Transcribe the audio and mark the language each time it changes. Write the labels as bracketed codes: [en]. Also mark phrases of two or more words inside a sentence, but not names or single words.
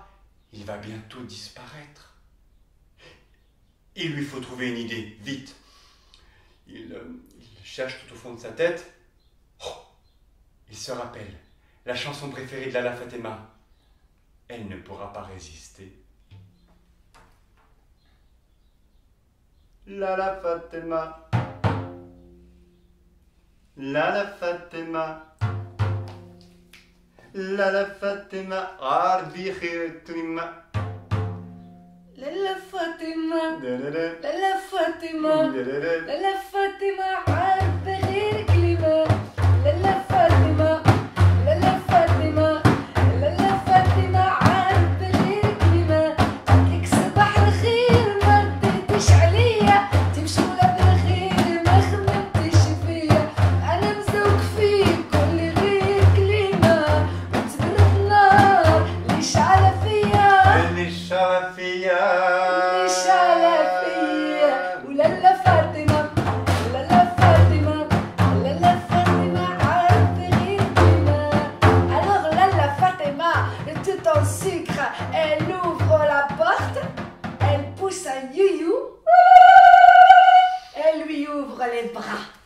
[fr] Il va bientôt disparaître. Il lui faut trouver une idée, vite. Il cherche tout au fond de sa tête. Oh, il se rappelle la chanson préférée de Lala Fatima. Elle ne pourra pas résister. [ar] Lala Fatima, Lala Fatima, Lala Fatima, Arbi Khirtima. Lala Fatima, Lala Fatima, Lala Fatima, عارفة غير كلمة. Lala Fatima, Lala Fatima, Lala Fatima, عارفة غير كلمة. لك صباح الخير ما رديتش عليا، تمشي ولا بالخير ما خممتش فيا. أنا مزوق فيك كل غير كلمة، وتبرد النار اللي شعلة فيا. [fr] Elle ouvre la porte, elle pousse un you-you, elle lui ouvre les bras.